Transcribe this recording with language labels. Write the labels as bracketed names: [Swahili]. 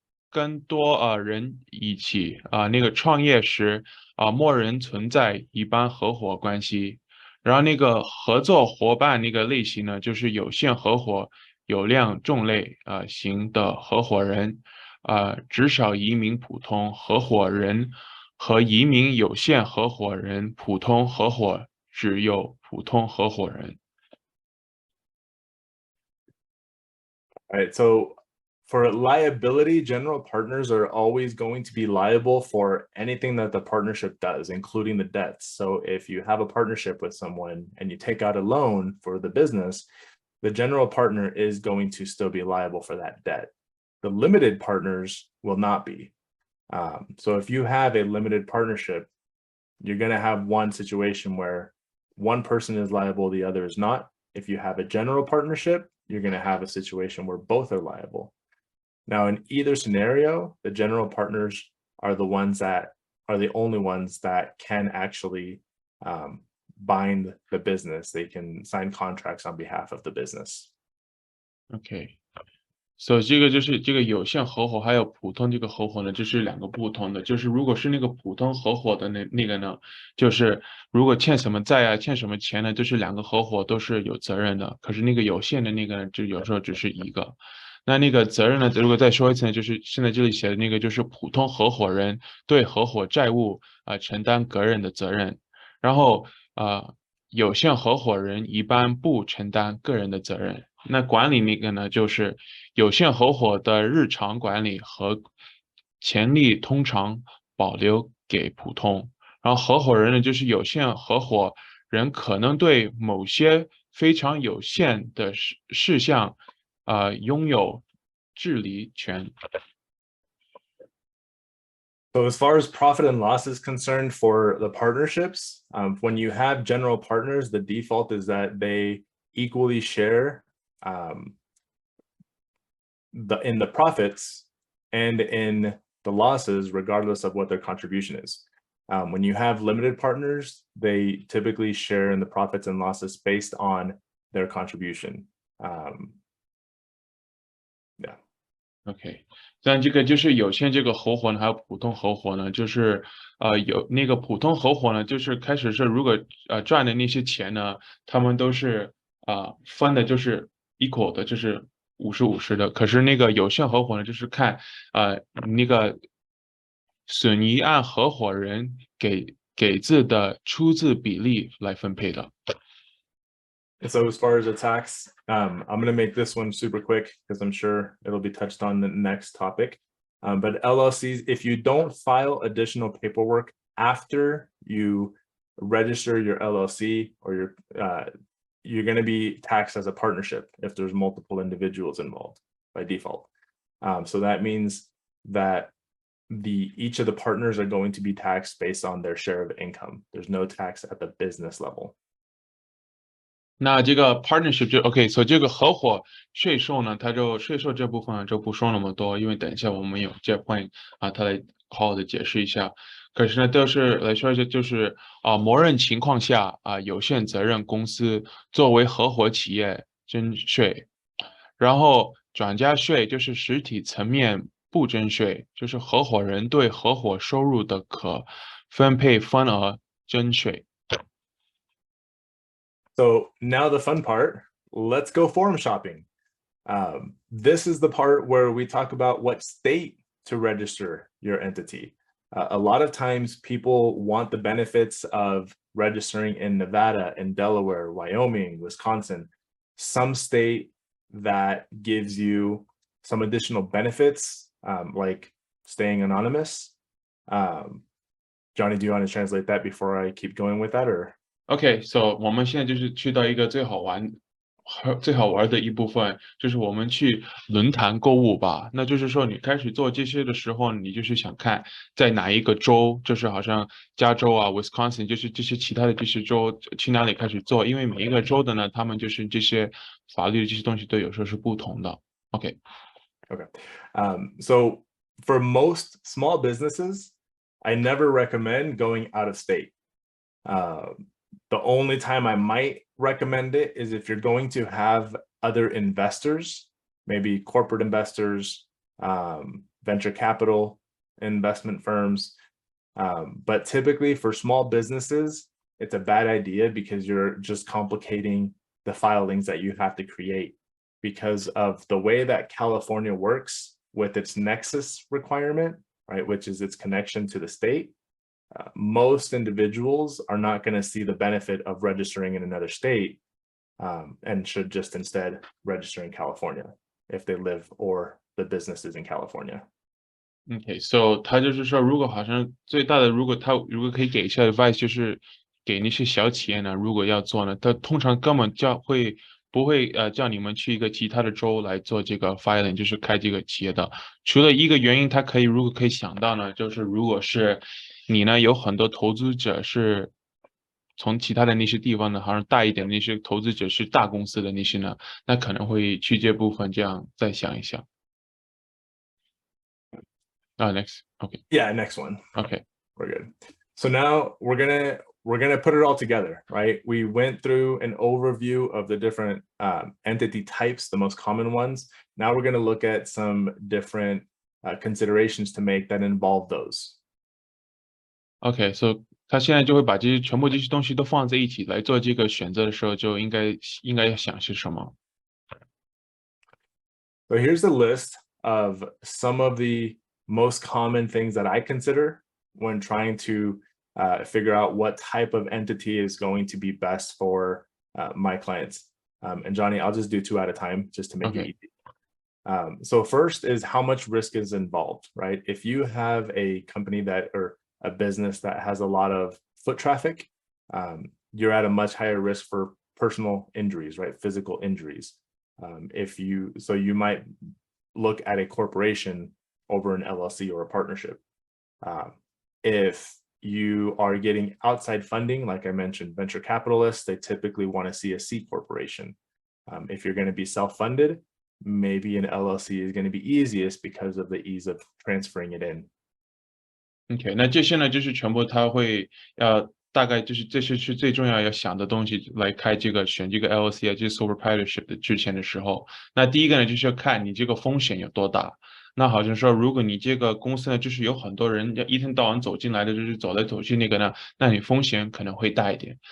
[Chinese] 更多人一起那个创业时默认存在一般合伙关系，然后那个合作伙伴那个类型呢，就是有限合伙。有量重类型的合伙人，至少一名普通合伙人和一名有限合伙人，普通合伙只有普通合伙人。 [English] All right, so for liability, general partners are always going to be liable for anything that the partnership does, including the debts. So if you have a partnership with someone and you take out a loan for the business, the general partner is going to still be liable for that debt. The limited partners will not be. So if you have a limited partnership, you're going to have one situation where one person is liable, the other is not. If you have a general partnership, you're going to have a situation where both are liable. Now, in either scenario, the general partners are the only ones that can actually bind the business. They can sign contracts on behalf of the business. [Chinese] OK，所以这个就是这个有限合伙还有普通这个合伙呢，这是两个不同的。就是如果是那个普通合伙的那个呢，就是如果欠什么债啊、欠什么钱呢，就是两个合伙都是有责任的。可是那个有限的那个呢，就有时候只是一个。那个责任呢，如果再说一次呢，就是现在这里写的那个就是普通合伙人对合伙债务承担个人的责任，然后有限合伙人一般不承担个人的责任。那管理那个呢，就是有限合伙的日常管理和潜力通常保留给普通，然后合伙人呢，就是有限合伙人可能对某些非常有限的事项拥有治理权。 [English] So as far as profit and loss is concerned for the partnerships, when you have general partners, the default is that they equally share in the profits and in the losses, regardless of what their contribution is. When you have limited partners, they typically share in the profits and losses based on their contribution. [Chinese] OK， 但这个就是有限这个合伙呢，还有普通合伙呢，就是有那个普通合伙呢，就是开始是如果赚的那些钱呢，他们都是分的就是 equal 的，就是50-50的。可是那个有限合伙呢，就是看那个损益按合伙人给自的出资比例来分配的。 [English] So as far as the tax, I'm going to make this one super quick because I'm sure it'll be touched on the next topic. But LLCs, if you don't file additional paperwork after you register your LLC or you're going to be taxed as a partnership if there's multiple individuals involved by default. So that means that each of the partners are going to be taxed based on their share of income. There's no tax at the business level. [Chinese] 那这个 partnership 就 OK， 所以这个合伙税收呢，它就税收这部分就不说那么多，因为等一下我们有 Jeff Wang他来好好的解释一下。可是呢，都是来说一下，就是默认情况下有限责任公司作为合伙企业征税，然后转嫁税就是实体层面不征税，就是合伙人对合伙收入的可分配分额征税。 [English] So now the fun part, let's go form shopping. This is the part where we talk about what state to register your entity. A lot of times people want the benefits of registering in Nevada, in Delaware, Wyoming, Wisconsin, some state that gives you some additional benefits, like staying anonymous. Johnny, do you want to translate that before I keep going with that, or? Okay, so [Chinese] 我们现在就是去到一个最好玩的一部分，就是我们去论坛购物吧。那就是说，你开始做这些的时候，你就是想看在哪一个州，就是好像加州啊、Wisconsin，就是这些其他的这些州去哪里开始做，因为每一个州的呢，他们就是这些法律的这些东西都有时候是不同的。 OK， [English] so for most small businesses, I never recommend going out of state. The only time I might recommend it is if you're going to have other investors, maybe corporate investors, venture capital investment firms. But typically for small businesses, it's a bad idea because you're just complicating the filings that you have to create because of the way that California works with its nexus requirement, right, which is its connection to the state. Most individuals are not going to see the benefit of registering in another state, and should just instead register in California if they live or the business is in California. Okay, so [Chinese] 他就是说，如果好像最大的，如果可以给一下 advice，就是给那些小企业呢，如果要做呢，他通常根本不会叫你们去一个其他的州来做这个 filing，就是开这个企业的。除了一个原因，如果可以想到呢，就是如果是你呢有很多投资者是从其他的那些地方呢，好像大一点的那些投资者是大公司的那些呢，那可能会去这部分这样再想一想。 [English] Next. Okay. Yeah, next one. Okay. We're good. So now we're gonna put it all together, right? We went through an overview of the different entity types, the most common ones. Now we're gonna look at some different considerations to make that involve those. Okay, so [Chinese] 他现在就会把全部这些东西都放在一起来做这个选择的时候，就应该要想些什么。 [English] So here's a list of some of the most common things that I consider when trying to figure out what type of entity is going to be best for my clients. And Johnny, I'll just do 2 at a time just to make it easy. So first is how much risk is involved, right? If you have a company or a business that has a lot of foot traffic, you're at a much higher risk for personal injuries, right? Physical injuries. So you might look at a corporation over an LLC or a partnership. If you are getting outside funding, like I mentioned, venture capitalists, they typically want to see a C corporation. If you're going to be self-funded, maybe an LLC is going to be easiest because of the ease of transferring it in. [Chinese] OK， 那这些呢，就是全部他会大概就是这些是最重要要想的东西来选这个 LLC 就是 Sole Proprietorship 的之前的时候。那第一个呢，就是要看你这个风险有多大。那好像说，如果你这个公司呢，就是有很多人一天到晚走进来的，就是走来走去那个呢，那你风险可能会大一点。